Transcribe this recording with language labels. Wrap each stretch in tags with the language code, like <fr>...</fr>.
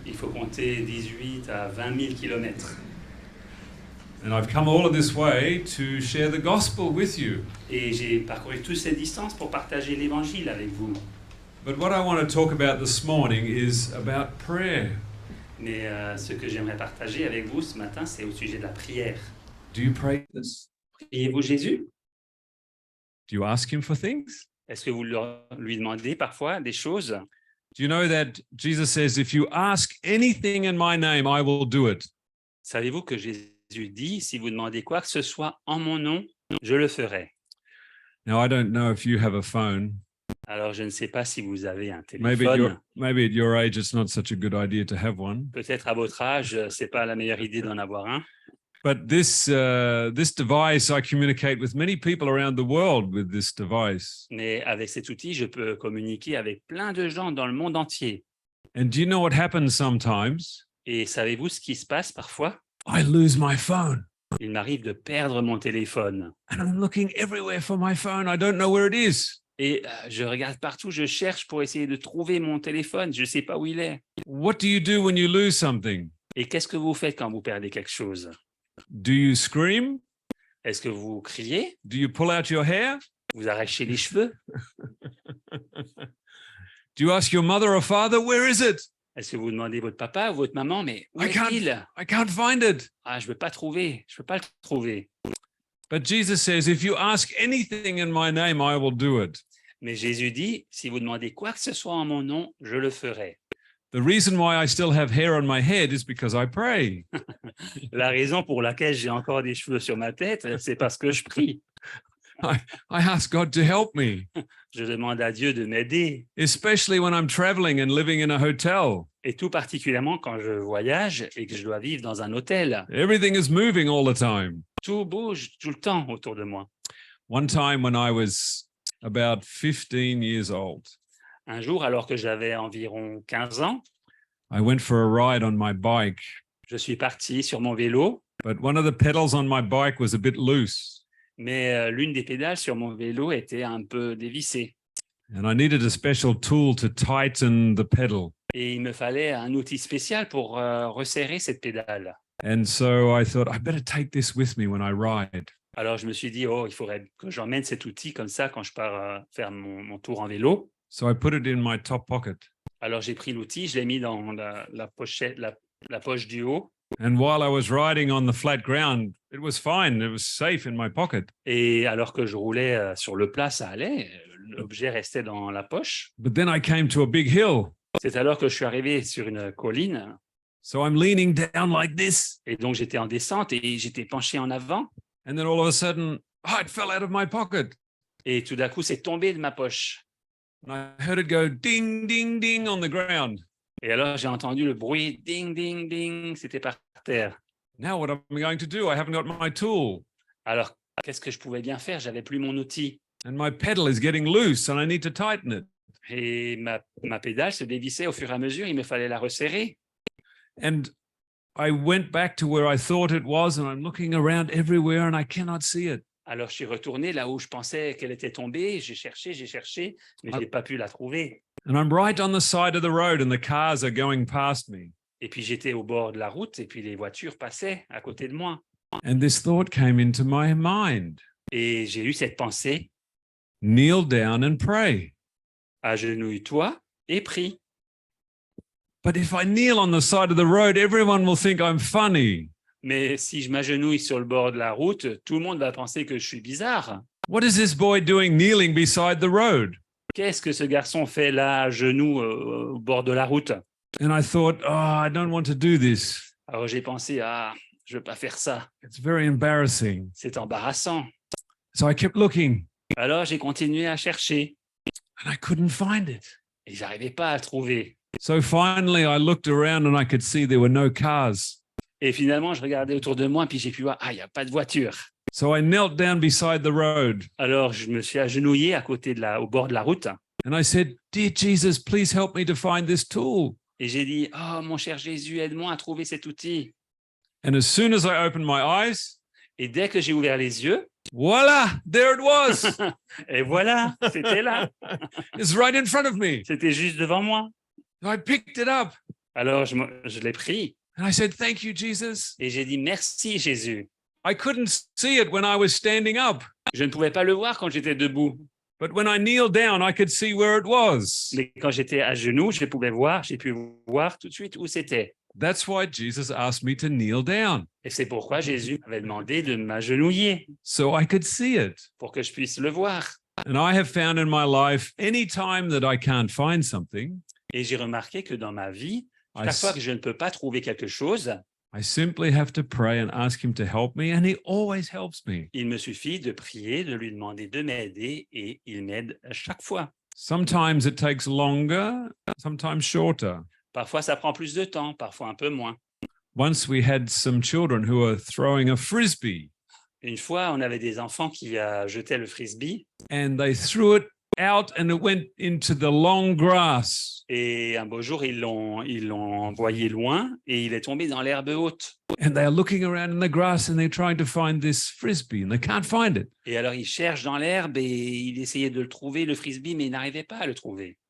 <fr>Il faut compter 18 à 20 000 kilomètres.</fr> <en>And I've come all of this way to share the gospel with you.</en> <fr>Et j'ai parcouru toutes ces distances pour partager l'évangile avec vous.</fr> <en>But what I want to talk about this morning is about prayer.</en> <fr>Mais ce que j'aimerais partager avec vous ce matin, c'est au sujet de la prière.</fr> <en>Do you pray this?</en> <fr>Priez-vous Jésus?</fr> <en>Do you ask him for things?</en> <fr>Est-ce que vous lui demandez parfois des choses?</fr> <en>Do you know that Jesus says, if you ask anything in my name, I will do it?</en> <fr>Savez-vous que Jésus dit, si vous demandez quoi que ce soit en mon nom, je le ferai.</fr> <en>Now, I don't know if you have a phone.</en> <fr>Alors, je ne sais pas si vous avez un</fr> <en>Maybe</en> <fr>téléphone.</fr> <en>at your age, it's not such a good idea to have one.</en> <fr>Peut-être à votre âge, c'est pas la meilleure idée d'en avoir un.</fr> <en>But this device, I communicate with many people around the world with this device.</en> <fr>Mais avec cet outil, je peux communiquer avec plein de gens dans le monde entier.</fr> <en>And do you know what happens sometimes?</en> <fr>Et savez-vous ce qui se passe parfois?</fr> <en>I lose my phone.</en> <fr>Il m'arrive de perdre mon téléphone.</fr> <en>And I'm looking everywhere for my phone. I don't know where it is.</en> <fr>Et je regarde partout, je cherche pour essayer de trouver mon téléphone. Je ne sais pas où il est.</fr> <en>What do you do when you lose something?</en> <fr>Et qu'est-ce que vous faites quand vous perdez quelque chose?</fr> <en>Do you scream?</en> <fr>Est-ce que vous criez?</fr> <en>Do you pull out your hair?</en> <fr>Vous arrachez les cheveux?</fr> <en>Do you ask your mother or father, where is it?</en> <fr>Est-ce que vous demandez votre papa ou votre maman, mais où</fr> <en>I</en> <fr>est-il?</fr> <en>I can't find it.</en> <fr>Ah, je ne peux pas trouver. Je ne peux pas le trouver.</fr> <en>But Jesus says, if you ask anything in my name, I will do it.</en> <fr>Mais Jésus dit, si vous demandez quoi que ce soit en mon nom, je le ferai.</fr> <en>The reason why I still have hair on my head is because I pray.</en> <fr>La raison pour laquelle j'ai encore des cheveux sur ma tête, c'est parce que je prie.</fr> <en>I ask God to help me,</en> <fr>Je demande à Dieu de m'aider.</fr> <en>especially when I'm traveling and living in a hotel.</en> <fr>Et tout particulièrement quand je voyage et que je dois vivre dans un hôtel.</fr> <en>Everything is moving all the time.</en> <fr>Tout bouge tout le temps autour de moi.</fr> <en>One time when I was about 15 years old,</en> <fr>Un jour, alors que j'avais environ 15 ans,</fr> <en>I went for a ride on my bike,</en> <fr>je suis parti sur mon vélo,</fr> <en>but one of the pedals on my bike was a bit loose.</en> <fr>mais l'une des pédales sur mon vélo était un peu dévissée.</fr> <en>And I needed a special tool to tighten the pedal.</en> <fr>Et il me fallait un outil spécial pour resserrer cette pédale.</fr> <en>And so I thought, I better take this with me when I ride.</en> <fr>Alors je me suis dit, oh, il faudrait que j'emmène cet outil comme ça quand je pars faire mon tour en vélo.</fr> <en>So I put it in my top pocket.</en> <fr>Alors j'ai pris l'outil, je l'ai mis dans la poche du haut.</fr> <en>And while I was riding on the flat ground, it was fine. It was safe in my pocket.</en> <fr>Et alors que je roulais sur le plat, ça allait. L'objet restait dans la poche.</fr> <en>But then I came to a big hill.</en> <fr>C'est alors que je suis arrivé sur une colline.</fr> <en>So I'm leaning down like this.</en> <fr>Et donc, j'étais en descente et j'étais penché en avant.</fr> <en>And then all of a sudden, it fell out of my pocket.</en> <fr>Et tout d'un coup, c'est tombé de ma poche.</fr> <en>And I heard it go ding, ding, ding on the ground.</en> <fr>Et alors, j'ai entendu le bruit, ding, ding, ding, c'était par terre.</fr> <en>Now what am I going to do? I haven't got my tool.</en> <fr>Alors, qu'est-ce que je pouvais bien faire? J'avais plus mon outil.</fr> <en>And my pedal is getting loose and I need to tighten it.</en> <fr>Et ma pédale se dévissait au fur et à mesure, il me fallait la resserrer.</fr> <en>And I went back to where I thought it was and I'm looking around everywhere and I cannot see it.</en> <fr>Alors, je suis retourné là où je pensais qu'elle était tombée. J'ai cherché, mais je n'ai pas pu la trouver.</fr> <en>And I'm right on the side of the road and the cars are going past me.</en> <fr>Et puis, j'étais au bord de la route et puis les voitures passaient à côté de moi.</fr> <en>And this thought came into my mind.</en> <fr>Et j'ai eu cette pensée,</fr> <en>Kneel down and pray.</en> <fr>agenouille-toi et prie.</fr> <en>But if I kneel on the side of the road, everyone will think I'm funny.</en> <fr>Mais si je m'agenouille sur le bord de la route, tout le monde va penser que je suis bizarre.</fr> <en>What is this boy doing kneeling beside the road?</en> <fr>Qu'est-ce que ce garçon fait là, à genoux, au bord de la route?</fr> <en>And I thought, I don't want to do this.</en> <fr>Alors j'ai pensé, je ne veux pas faire ça.</fr> <en>It's very embarrassing.</en> <fr>C'est embarrassant.</fr> <en>So I kept looking</en> <fr>Alors j'ai continué à chercher</fr> <en>and I couldn't find it.</en> <fr>et j'arrivais pas à le trouver.</fr> <en>So finally I looked around and I could see there were no cars.</en> <fr>Et finalement, je regardais autour de moi, puis j'ai pu voir, il n'y a pas de voiture.</fr> <en>So I knelt down beside the road</en> <fr>Alors, je me suis agenouillé au bord de la route</fr> <en>and I said, Dear Jesus, please help me to find this tool.</en> <fr>et j'ai dit, oh, mon cher Jésus, aide-moi à trouver cet outil.</fr> <en>And as soon as I opened my eyes,</en> <fr>Et dès que j'ai ouvert les yeux,</fr> <en>voila, there it was.</en> <fr>et voilà, c'était là.</fr> <en>It's right in front of me.</en> <fr>C'était juste devant moi.</fr> <en>I picked it up</en> <fr>Alors, je l'ai pris</fr> <en>and I said, Thank you, Jesus.</en> <fr>et j'ai dit, merci Jésus.</fr> <en>I couldn't see it when I was standing up,</en> <fr>Je ne pouvais pas le voir quand j'étais debout.</fr> <en>but when I kneeled down, I could see where it was.</en> <fr>Mais quand j'étais à genoux, j'ai pu voir tout de suite où c'était.</fr> <en>That's why Jesus asked me to kneel down</en> <fr>Et c'est pourquoi Jésus m'avait demandé de m'agenouiller</fr> <en>so I could see it.</en> <fr>pour que je puisse le voir.</fr> <en>And I have found in my life, any time that I can't find something,</en> <fr>Et j'ai remarqué que dans ma vie,</fr> <en>I,</en> <fr>chaque fois que je ne peux pas trouver quelque chose,</fr> <en>I simply have to pray and ask him to help me, and he always helps me.</en> <fr>il me suffit de prier, de lui demander de m'aider et il m'aide à chaque fois.</fr> <en>Sometimes it takes longer, sometimes shorter.</en> <fr>Parfois, ça prend plus de temps, parfois un peu moins.</fr> <en>Once we had some children who were throwing a frisbee,</en> <fr>Une fois, on avait des enfants qui jetaient le frisbee</fr> <en>and they threw it out and it went into the long grass.</en> <fr>et un beau jour, ils l'ont envoyé loin et il est tombé dans l'herbe haute.</fr> <en>And they are looking around in the grass and they're trying to find this frisbee and they can't find it.</en> <fr>Et alors, il cherche dans l'herbe et il essayait de le trouver, le frisbee, mais il n'arrivait pas à le trouver.</fr>